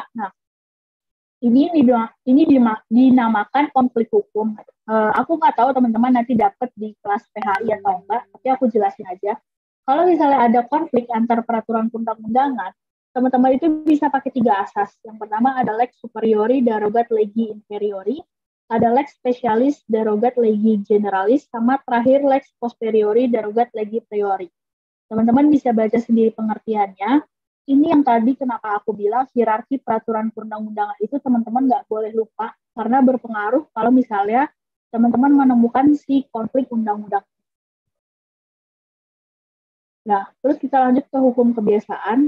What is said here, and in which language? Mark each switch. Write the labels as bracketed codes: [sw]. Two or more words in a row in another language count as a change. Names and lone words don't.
[id] Nah, ini dinamakan konflik hukum. Aku nggak tahu teman-teman nanti dapat di kelas PHI atau enggak, tapi aku jelasin aja. Kalau misalnya ada konflik antar peraturan perundang-undangan, teman-teman itu bisa pakai 3 asas. Yang pertama ada [la] lex superiori derogat legi inferiori, ada lex specialis derogat legi generalis, [id] sama terakhir [la] lex posteriori derogat legi priori. [id] Teman-teman bisa baca sendiri pengertiannya. Ini yang tadi kenapa aku bilang hierarki peraturan perundang-undangan itu teman-teman nggak boleh lupa karena berpengaruh kalau misalnya teman-teman menemukan si konflik undang-undang. Nah, terus kita lanjut ke hukum kebiasaan.